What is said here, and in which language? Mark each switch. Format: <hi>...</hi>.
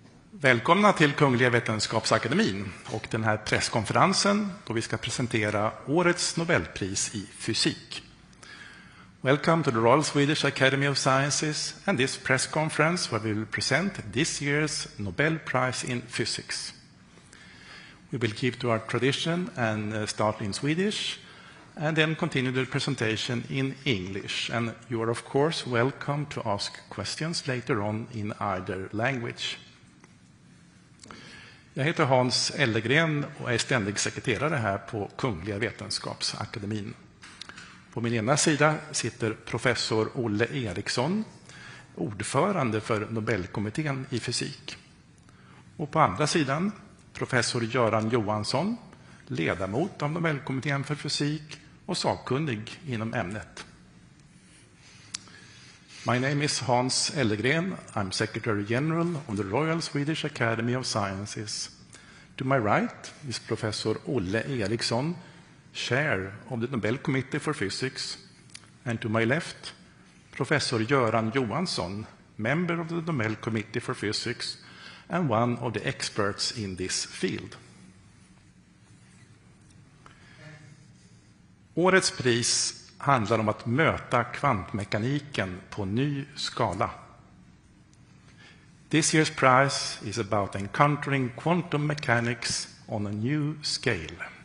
<sv>Välkomna till Kungliga Vetenskapsakademin och den här presskonferensen då vi ska presentera årets Nobelpris i fysik.</sv> <en>Welcome to the Royal Swedish Academy of Sciences and this press conference where we will present this year's Nobel Prize in Physics. We will keep to our tradition and start in Swedish and then continue the presentation in English. And you are of course welcome to ask questions later on in either language.</en> <sv>Jag heter Hans Ellegren och är ständig sekreterare här på Kungliga Vetenskapsakademin. På min ena sida sitter professor Olle Eriksson, ordförande för Nobelkommittén i fysik. Och på andra sidan professor Göran Johansson, ledamot av Nobelkommittén för fysik och sakkunnig inom ämnet.</sv> <en>My name is Hans Ellegren. I'm Secretary General of the Royal Swedish Academy of Sciences. To my right is Professor Olle Eriksson, Chair of the Nobel Committee for Physics. And to my left, Professor Göran Johansson, member of the Nobel Committee for Physics and one of the experts in this field.</en> <sv>Årets pris handlar om att möta kvantmekaniken på ny skala.</sv> <en>This year's prize is about encountering quantum mechanics on a new scale.</en>